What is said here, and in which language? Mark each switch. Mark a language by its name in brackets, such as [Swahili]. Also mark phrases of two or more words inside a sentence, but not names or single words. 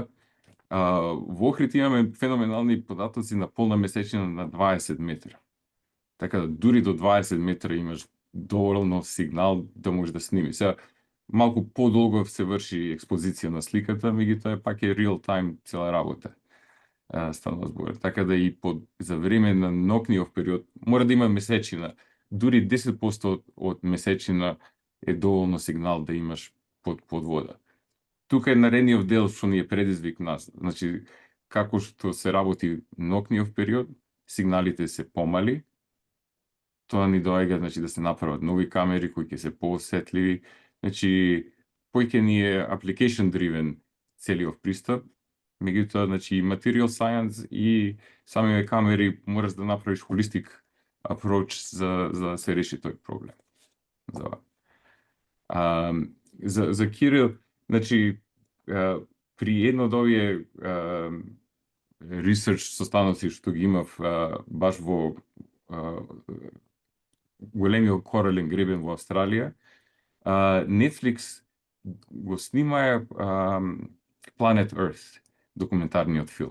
[Macedonian] Во Охрид имаме феноменални податоци на полна месечина на 20 метра. Така да дури до 20 метра имаш доволно сигнал да можеш да сними. Сега, малку подолго се врши експозиција на сликата, меѓутоа пак е [English] real time [Macedonian] цела работа. Станува збор. Така да и за време на ноќниот период мора да има месечина. Дури 10% од месечина е доволно сигнал да имаш под вода. Тука е наредниот дел што ни е предизвик нас. Значи, како што се работи ноќниот период, сигналите се помали. Тоа ни доаѓа, значи, да се направат нови камери кои ќе се поосетливи. Значи, поќе ни е [English] application driven [Macedonian] целиот пристап, меѓутоа, значи, и [English] material science [Macedonian] и самите камери мораш да направиш [English] holistic approach [Macedonian] за да се реши тој проблем. За Кирил, значи, при едно од овие research состаноци што ги имав баш во големиот корален гребен во Австралија, Netflix го снимаја Planet Earth, документарниот филм.